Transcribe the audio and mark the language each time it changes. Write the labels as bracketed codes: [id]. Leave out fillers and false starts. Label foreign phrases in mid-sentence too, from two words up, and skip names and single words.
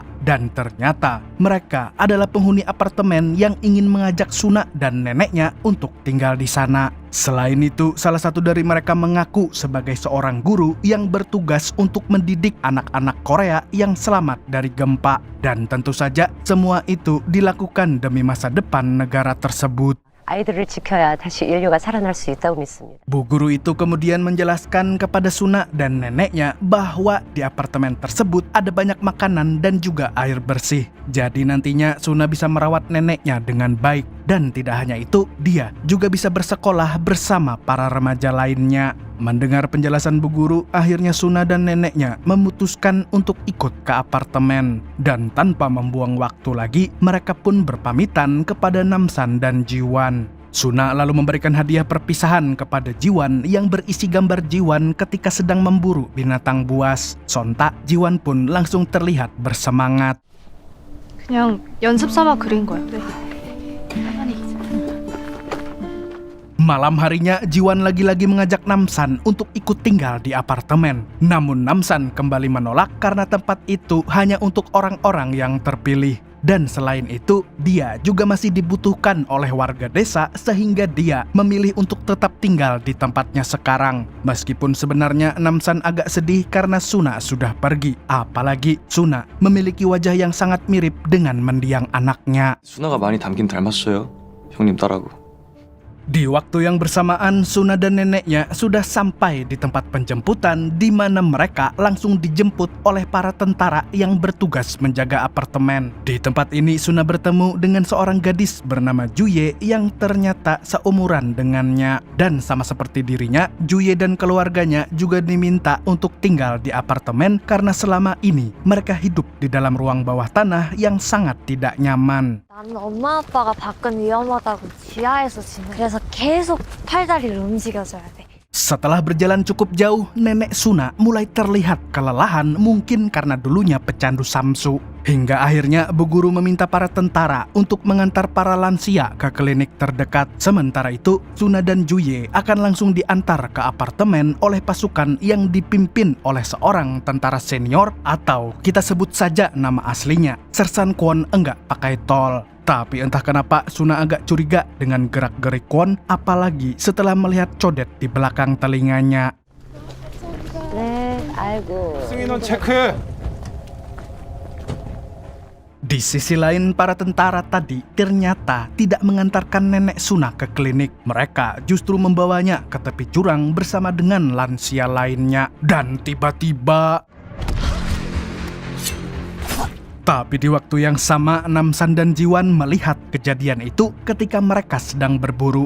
[id] Dan ternyata mereka adalah penghuni apartemen yang ingin mengajak Suna dan neneknya untuk tinggal di sana. Selain itu, salah satu dari mereka mengaku sebagai seorang guru yang bertugas untuk mendidik anak-anak Korea yang selamat dari gempa. Dan tentu saja semua itu dilakukan demi masa depan negara tersebut. [ko] 아이들을 지켜야 다시 인류가 살아날 수 있다고 믿습니다. [id] Bu guru itu kemudian menjelaskan kepada Suna dan neneknya bahwa di apartemen tersebut ada banyak makanan dan juga air bersih. Jadi nantinya Suna bisa merawat neneknya dengan baik. Dan tidak hanya itu, dia juga bisa bersekolah bersama para remaja lainnya. Mendengar penjelasan bu guru, akhirnya Suna dan neneknya memutuskan untuk ikut ke apartemen. Dan tanpa membuang waktu lagi, mereka pun berpamitan kepada Namsan dan Jiwan. Suna lalu memberikan hadiah perpisahan kepada Jiwan yang berisi gambar Jiwan ketika sedang memburu binatang buas. Sontak, Jiwan pun langsung terlihat bersemangat. [ko] 그냥 연습 삼아 그린 거야. [id] Malam harinya, Jiwan lagi-lagi mengajak Namsan untuk ikut tinggal di apartemen. Namun Namsan kembali menolak karena tempat itu hanya untuk orang-orang yang terpilih. Dan selain itu, dia juga masih dibutuhkan oleh warga desa sehingga dia memilih untuk tetap tinggal di tempatnya sekarang. Meskipun sebenarnya Namsan agak sedih karena Suna sudah pergi. Apalagi Suna memiliki wajah yang sangat mirip dengan mendiang anaknya. [ko] 수나가 많이 닮긴 닮았어요. 형님 딸하고. [id] Di waktu yang bersamaan, Suna dan neneknya sudah sampai di tempat penjemputan di mana mereka langsung dijemput oleh para tentara yang bertugas menjaga apartemen. Di tempat ini, Suna bertemu dengan seorang gadis bernama Juye yang ternyata seumuran dengannya. Dan sama seperti dirinya, Juye dan keluarganya juga diminta untuk tinggal di apartemen karena selama ini mereka hidup di dalam ruang bawah tanah yang sangat tidak nyaman. [ko] 나는 엄마 아빠가 밖은 위험하다고 지하에서 지내. 그래서 계속 팔다리를 움직여줘야 돼. [id] Setelah berjalan cukup jauh, nenek Suna mulai terlihat kelelahan mungkin karena dulunya pecandu samsu. Hingga akhirnya Bu Guru meminta para tentara untuk mengantar para lansia ke klinik terdekat. Sementara itu, Suna dan Juye akan langsung diantar ke apartemen oleh pasukan yang dipimpin oleh seorang tentara senior atau kita sebut saja nama aslinya, Sersan Kwon enggak pakai tol. Tapi entah kenapa Suna agak curiga dengan gerak-gerik Kwon, apalagi setelah melihat codet di belakang telinganya. [ko] 네, 아이고. 승인원 체크해. [id] Di sisi lain, para tentara tadi ternyata tidak mengantarkan nenek Suna ke klinik. Mereka justru membawanya ke tepi jurang bersama dengan lansia lainnya. Dan tiba-tiba... Tapi di waktu yang sama, Namsan dan Jiwan melihat kejadian itu ketika mereka sedang berburu.